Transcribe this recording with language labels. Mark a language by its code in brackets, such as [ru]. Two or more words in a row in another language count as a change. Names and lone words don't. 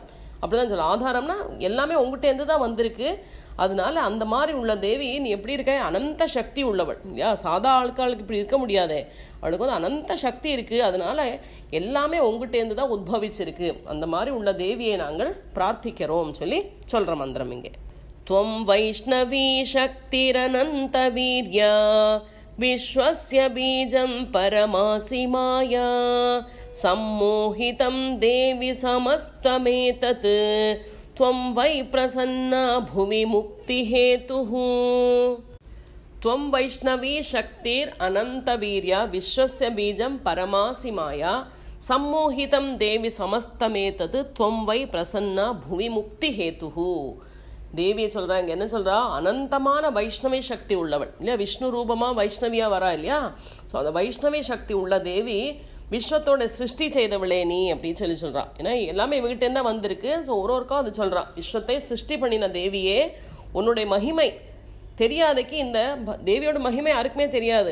[ta] அப்படிதான் சொல்ல, ஆதாரம்னா எல்லாமே உங்ககிட்டேருந்து தான் வந்திருக்கு. அதனால அந்த மாதிரி உள்ள தேவி நீ எப்படி இருக்க, அனந்த சக்தி உள்ளவள் இல்லையா. சாதா ஆட்களுக்கு இப்படி இருக்க முடியாதே, அவளுக்கு வந்து அனந்த சக்தி இருக்குது. அதனால எல்லாமே உங்ககிட்டேருந்து தான் உத்பவிச்சிருக்கு. அந்த மாதிரி உள்ள தேவியை நாங்கள் பிரார்த்திக்கிறோம் சொல்லி சொல்கிற மந்திரம் இங்கே. [sa] त्वं वैष्णवी शक्तिरनंत वीर्या विश्वस्य बीजं परमासि माया सम्मोहितं देवि समस्तमेतत् त्वं वै प्रसन्ना भुवि मुक्तिहेतुः. त्वं वैष्णवी शक्तिरनंत वीर्या विश्वस्य बीजं परमासि माया सम्मोहितं देवि समस्तमेतत् त्वं वै प्रसन्ना भुवि मुक्तिहेतुः. [ta] தேவியை சொல்கிறாங்க, என்ன சொல்கிறா, அனந்தமான வைஷ்ணவி சக்தி உள்ளவள் இல்லையா. விஷ்ணு ரூபமாக வைஷ்ணவியாக வரா இல்லையா. ஸோ அந்த வைஷ்ணவி சக்தி உள்ள தேவி விஸ்வத்தோட சிருஷ்டி செய்தவளே நீ அப்படின்னு சொல்கிறான். ஏன்னா எல்லாமே இவகிட்டேருந்து தான் வந்திருக்கு. ஸோ ஒருவருக்கும் அது சொல்கிறான், விஸ்வத்தை சிருஷ்டி பண்ணின தேவியே உன்னுடைய மகிமை தெரியாதைக்கு, இந்த தேவியோட மகிமை யாருக்குமே தெரியாது.